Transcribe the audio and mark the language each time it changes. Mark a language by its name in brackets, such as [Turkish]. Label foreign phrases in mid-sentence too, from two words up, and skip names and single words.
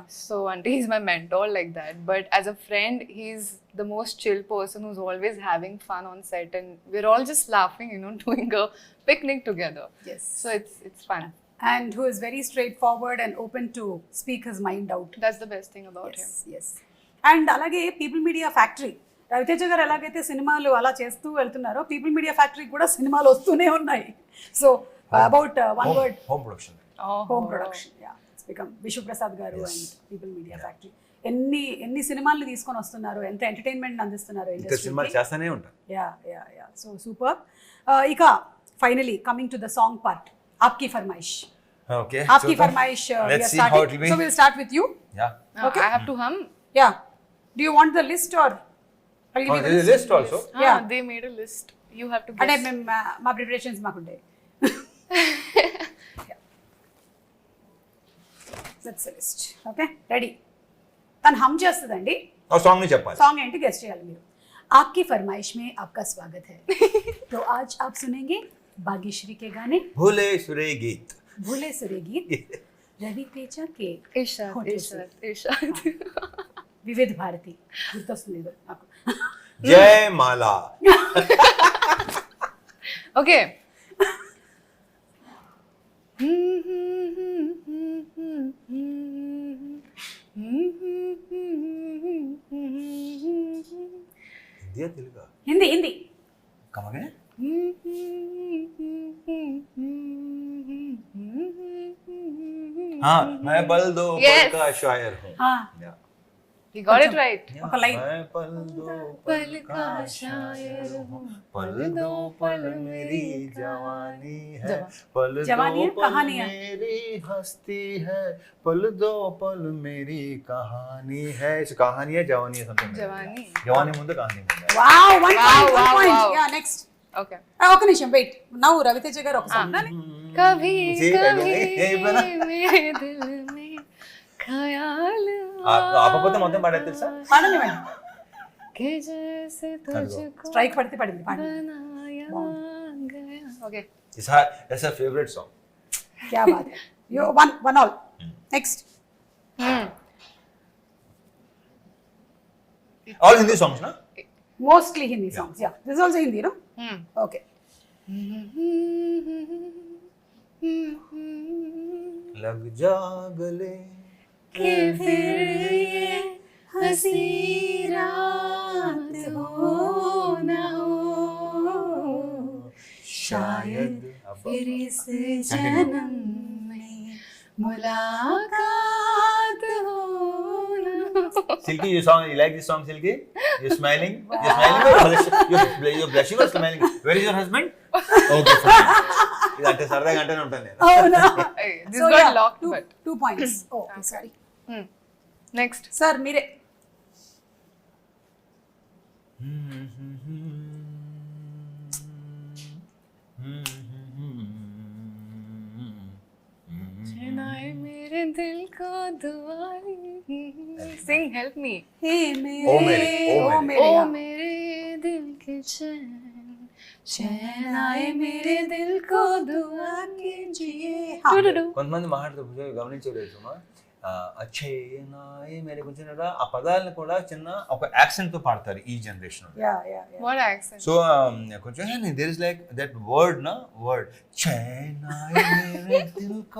[English] So auntie, he's my mentor like that. But as a friend, he's the most chill person who's always having fun on set, and we're all just laughing, you know, doing a picnic together. Yes. So it's fun. And who is very straightforward and open to speak his mind out. That's the best thing about him. Yes. [Telugu] అండ్ అలాగే పీపుల్ మీడియా ఫ్యాక్టరీ, రవితేజ గారు ఎలాగైతే సినిమాలు అలా చేస్తూ వెళ్తున్నారో పీపుల్ మీడియా ఫ్యాక్టరీ కూడా సినిమాలు వస్తూనే ఉన్నాయి. [English] So about one word, Home production. Home production, ya, it's become [Telugu] విశ్వప్రసాద్ గారు అండ్ పీపుల్ మీడియా ఫ్యాక్టరీ ఎన్ని సినిమాలు తీసుకొని వస్తున్నారు, ఎంత ఎంటర్టైన్మెంట్ అందిస్తున్నారు ఇంకా సినిమాలు చేస్తానే ఉంటాను. [English] Ya so super. ఇక finally coming to the song part, [Hindi] आपकी फ़रमाइश. [English] Okay. [Hindi] आपकी फ़रमाइश, [English] we are Let's see how it starting. will be. So we'll start with you. Yeah. Okay. I have to hum. Yeah. Do you want the list or? I'll give you There is a list also. Yeah. They made a list. You have to [Telugu] అంటే [English] guess. [Telugu] మేము మా ప్రిపరేషన్స్ మాకుండే. [English] That's the list. Okay. Ready. [Telugu] తను హమ్ చేస్తుందండి. ఆ సాంగ్ ని చెప్పాలి. సాంగ్ ఏంటి గెస్ట్ చేయాలి మీరు. [Hindi] आपकी फरमाइश में आपका स्वागत है. तो आज आप सुनेंगे भाग्यश्री के गाने भूले सुरे गीत. भूले सुरे गीत रवि तेजा के Irshad, होठों से. Irshad, Irshad. [Telugu] వివిధ భారతి గుర్తొస్తుంది ఏదో నాకు. జయ మాలా. [English] Okay. [Telugu] హిందీ తెలుగా? హిందీ హిందీ. కమగే. [Hindi] हाँ मैं बल दो [English] Yes. [Hindi] पल का शायर हूँ. हाँ. [English] Yeah. He got it right. [Telugu] ఒక లైన్. [Hindi] मैं पल दो पल का शायर हूँ, पल दो पल मेरी जवानी है, पल जवानी दो है, पल कहानी है। मेरी हस्ती है, पल दो पल मेरी कहानी है. इस कहानी है जवानी है something. जवानी. [Telugu] जवानी ముందు కహాని ముందు. [English] Wow, one point, wow, One point. wow. Ya, next. Okay. [Telugu] ఒక నిమిషం వెయిట్. నౌ రవితేజ గారు ఒక సాంగ్. [Hindi] कभी जी, कभी यही बना. मेरे दिल में ख्याल [Telugu] ఆపకపోతే మొత్తం పాడేది తెలుసా? పాడనివ్వండి. [Hindi] कि जैसे तुझको [Telugu] స్ట్రైక్ పడితే పడింది, పాడండి. [Hindi] बनाया गया. [English] Okay. It's her favorite song. [Hindi] क्या बात है. [English] You one all. Next. All Hindi songs na? Mostly Hindi songs. Yeah. This is also Hindi, no? Okay. [Hindi] लग जा गले कि फिर ये हंसी रात हो न हो, शायद फिर इस जन्म में मुलाकात हो न हो. [English] Silky, you like this song, Silky? You're smiling? You're smiling or you're blushing or smiling? Where is your husband? Okay, fine. [Telugu] ఇదంటే సరదాగా గంటనే ఉంటాను నేను. [English] Oh no. Hey, this So, got yeah, locked, two, but 2 points. Oh, okay, sorry. Next. [Telugu] Sir, మీరే. [Hindi] चुनाए मेरे दिल को दुआई. [English] Sing, help me. Hey, [Hindi] ओ मेरे. मेरे, ओ ओ मेरे. मेरे. ओ [English] yeah. [Hindi] मेरे दिल के चैन, चैन आए मेरे दिल को दुआ कीजिए. हाँ. [Telugu] కొంతమంది మాట్లాడుతూ గమనించలేదు సుమా, [Hindi] अच्छे नाये मेरे [Telugu] కొంచెం ఆ పదాలను కూడా చిన్న ఒక యాక్సెంట్ తో పాడతారు ఈ జనరేషన్. [English] Yeah, yeah, yeah. What accent? So కొంచెం there is like that word na word [Hindi] चैनाये मेरे दिल को